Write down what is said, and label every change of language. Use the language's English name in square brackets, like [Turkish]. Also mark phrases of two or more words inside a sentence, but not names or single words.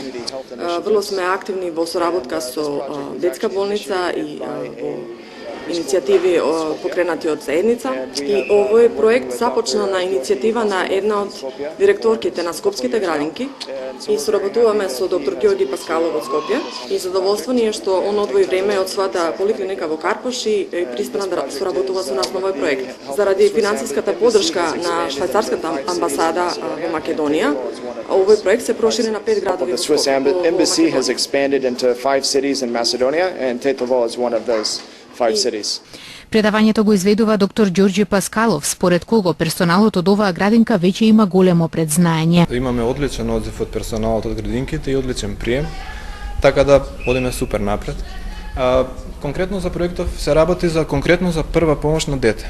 [Macedonian] Врло сме активни во соработка со детска болница и во иницијативи покренати од заедница и овој проект започна на иницијатива на една од директорките на Скопските градинки и соработуваме со доктор Георги Паскалов од Скопје и задоволство ни е што он одвои време од својата поликлиника во Карпош и пристана да соработува со нас на овој проект. Заради финансиската поддршка на швајцарската амбасада во Македонија, овој проект се прошири на 5 градови. [English] The Swiss embassy has expanded into 5 cities in Macedonia and Tetovo is one of those 5 cities. [Macedonian] Предавањето го изведува доктор Ѓорѓе Паскалов, според кого персоналот од оваа градинка веќе има големо предзнаење. Имаме одличен одзив од персоналот од градинките и одличен прием, така да одиме супер напред. Конкретно за проектов се работи конкретно за прва помош на дете.